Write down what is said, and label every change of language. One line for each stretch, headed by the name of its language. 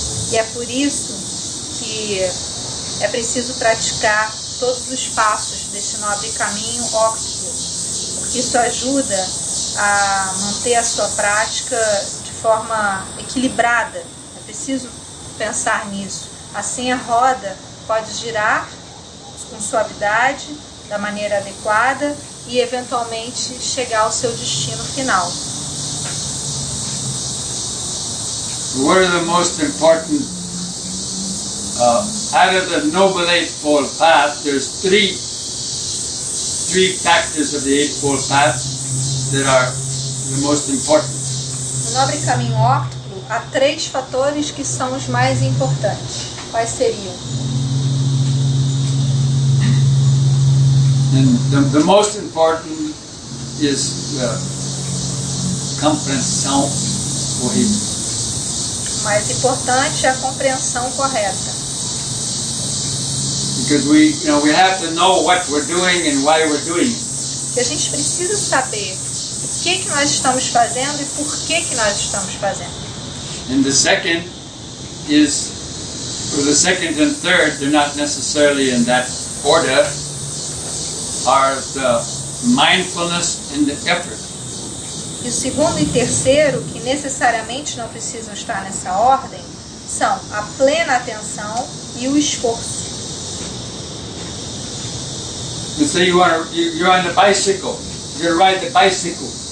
Portuguese: E é por isso que é preciso praticar todos os passos desse nobre caminho óptimo, porque isso ajuda a manter a sua prática de forma equilibrada. É preciso pensar nisso. Assim a roda pode girar com suavidade, da maneira adequada e eventualmente chegar ao seu destino final.
English: What are the most important, out of the Noble Eightfold Path, there's three factors of the Eightfold Path that are the most important.
Portuguese: No nobre caminho óptico, há 3 fatores que são os mais importantes. Quais seriam?
English: And the most important is
Portuguese: compreensão correta. O mais importante é a compreensão correta.
English: Because we have to know what we're doing and why we're doing it.
Portuguese: Que a gente precisa saber o que nós estamos fazendo e por que nós estamos fazendo.
English: And the second is, for the second and third, they're not necessarily in that order, are the mindfulness and the effort.
Portuguese: E o segundo e terceiro, que necessariamente não precisam estar nessa ordem, são a plena atenção e o esforço.
English: Let's say you're on the bicycle, you're going to ride the bicycle.